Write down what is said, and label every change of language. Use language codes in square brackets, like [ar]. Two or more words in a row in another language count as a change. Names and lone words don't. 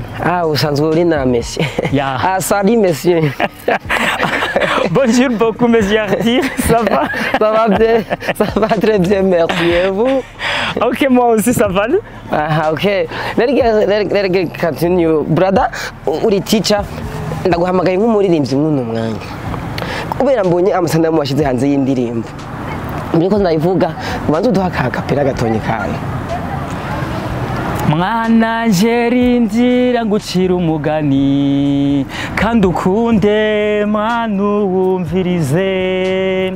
[rn] Usanzwe uri na Messi. Ya. [fr] Salut monsieur. Bonjour beaucoup mes artistes, ça va? Ça va bien, ça va très bien, merci et vous? Ok, moi aussi ça va. [en] Okay. Let me continue. [rn] Brother, uri teacher, ndaguhamagaye nk'umuririmbyi mw'uno mwanya. Kubera mbonye amasanamu washize hanze y'indirimbo. Mbiko ndayivuga, ubanza uduha akapera gatonye kawe. Mwana njerindira ngucira umugani kandi ukunde mwana uwumvirize.